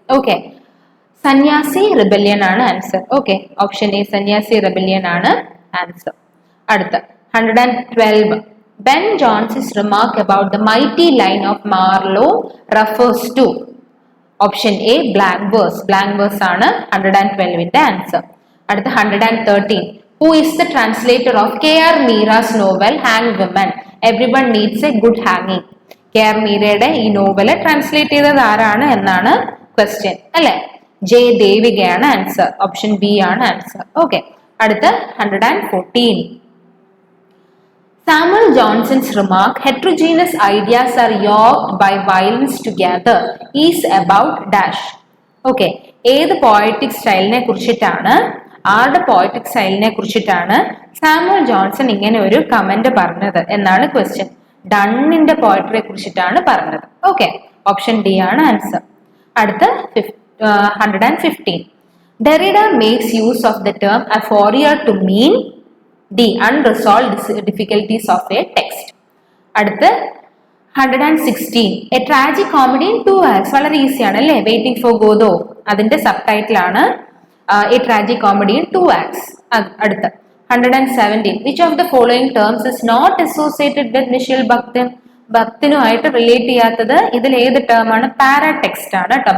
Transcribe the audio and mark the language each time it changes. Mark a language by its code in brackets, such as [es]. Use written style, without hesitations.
[ml] Okay, സന്യാസി rebellion ആണ് answer. Okay, option A സന്യാസി റിബല്യൻ ആണ് ആൻസർ. അടുത്ത 112. [en] Ben Johnson's remark about the mighty line of Marlowe refers to. [ml] Option A blank verse. Blank verse ആണ് 112ന്റെ answer. അടുത്ത 113. [en] Who is the translator of K.R. Meera's novel Hang Women? Everyone needs a good hanging. K.R. [ml] Meerയുടെ ഈ novel translate ചെയ്തത് ആരാണ് എന്നാണ് question അല്ലെ? J ദേവികയാണ് answer. Option B ആണ് answer. Okay, അടുത്ത 114. [en] Samuel Johnson's remark, heterogeneous ideas are yoked by violence together, is about dash. [ml] Okay, ഏത് poetic സ്റ്റൈലിനെ കുറിച്ചിട്ടാണ്, ആരുടെ പോയറ്റിക് സ്റ്റൈലിനെ കുറിച്ചിട്ടാണ് സാമുവൽ ജോൺസൺ ഇങ്ങനെ ഒരു കമന്റ് പറഞ്ഞത് എന്നാണ് ക്വസ്റ്റ്യൻ. ഡണ്ണിന്റെ പോയട്രിയെ കുറിച്ചിട്ടാണ് പറഞ്ഞത്. ഓക്കെ, ഓപ്ഷൻ ഡി ആണ് ആൻസർ. അടുത്ത 115. [en] Derrida makes use of the term aphoria to mean D. unresolved difficulties of a text. [ml] അടുത്ത് 116. [en] A tragic comedy in 2 acts. [ml] വളരെ ഈസി ആണ് അല്ലേ? വെയിറ്റിംഗ് ഫോർ ഗോദോ അതിന്റെ സബ് ടൈറ്റിൽ ആണ് [en] A tragic comedy in 2 acts. [ml] അടുത്ത 117. [en] Which of the following terms is not associated with Michel Bakhtin? [ml] ഭക്തിനുമായിട്ട് relate ചെയ്യാത്തത് ഇതിൽ ഏത് ടേം ആണ്? പാരാടെക്സ്റ്റ് ആണ് കേട്ടോ.